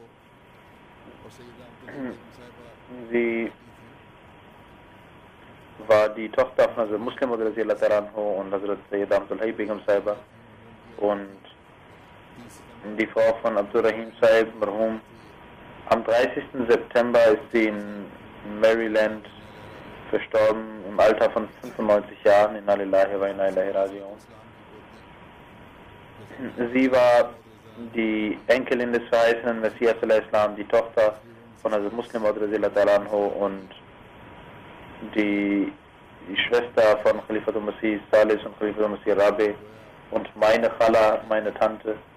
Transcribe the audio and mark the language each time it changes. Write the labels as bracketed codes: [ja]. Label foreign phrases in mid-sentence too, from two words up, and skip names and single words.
[de] Sie war die Tochter von Hazrat Muslim und Hazrat Sayyid Abdul Hayy Begum Sahiba und die Frau von Abdul Rahim Sahib Marhum. Am 30. September ist sie in Maryland verstorben, im Alter von 95 Jahren, [ar] إنا لله وإنا إليه راجعون. [de] Sie war die Enkelin des verheißenen Messias, die Tochter von Hazrat Muslim und die die Schwester von Khalifatul Masih Salis und Khalifatul Masih Rabi und meine Khala, meine Tante.